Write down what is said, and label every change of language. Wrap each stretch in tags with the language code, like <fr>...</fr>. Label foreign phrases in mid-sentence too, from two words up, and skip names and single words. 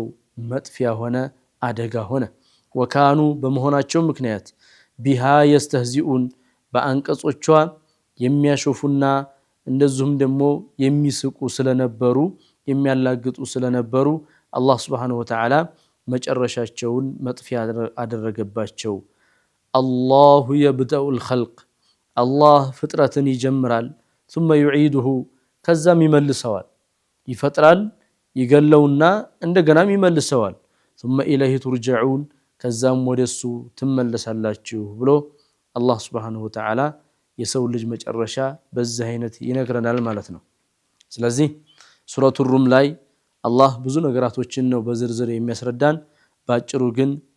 <am>መጥፊያ ሆነ አደጋ ሆነ። ወካኑ በመሆናቸው ምክንያት</am> <ar>بها يستهزئون</ar> <am>በአንቀጾቿ የሚያሾፉና እንደዚሁም ደግሞ የሚስቁ ስለነበሩ የሚያላግጡ ስለነበሩ አላህ</am> <ar>سبحانه وتعالى</ar> <am>መጨረሻቸውን መጥፊያ አደረገባቸው።</am> <ar>الله يبدأ الخلق</ar> <am>አላህ ፍጥረትን ይጀምራል</am> <ar>ثم يعيده</ar> <am>ከዛም ይመልሰዋል። ይፈጥራል ይገለውና እንደገናም ይመልሰዋል።</am> <ar>ثم إليه ترجعون</ar> <am>ከዛም ወደሱ ትመለሳላችሁ ብሎ አላህ</am> <ar>سبحانه وتعالى</ar> <am>የሰው ልጅ መጨረሻ በዚህ አይነት ይነግረናል ማለት ነው። ስለዚህ ሱረቱ ሩም ላይ አላህ ብዙ ነገራቶችን ነው በዝርዝር የሚያስረዳን። ባጭሩ ግን</am>